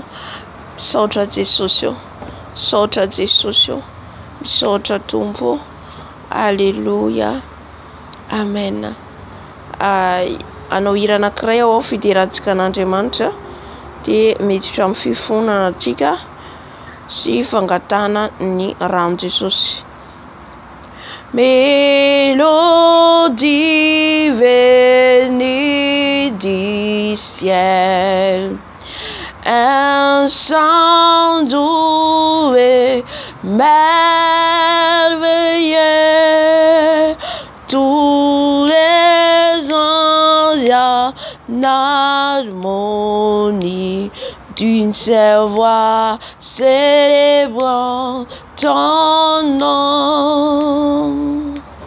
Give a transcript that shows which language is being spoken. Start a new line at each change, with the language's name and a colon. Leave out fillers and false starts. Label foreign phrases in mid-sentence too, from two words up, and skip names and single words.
Malagasy: Misaotra Jesosy eo, misaotra Jesosy eo, misaotra tompo. Alleluia. Amen. Anao hira anankiray ao fiderantsika an'Andriamanitra de miditra amin'ny fifonana antsika sy fangatana ny rano Jesosy.
French: Mélodie venue du ciel, un chant doux et merveilleux, tous les anges en harmonie d'une seule voix célébrant ton nom.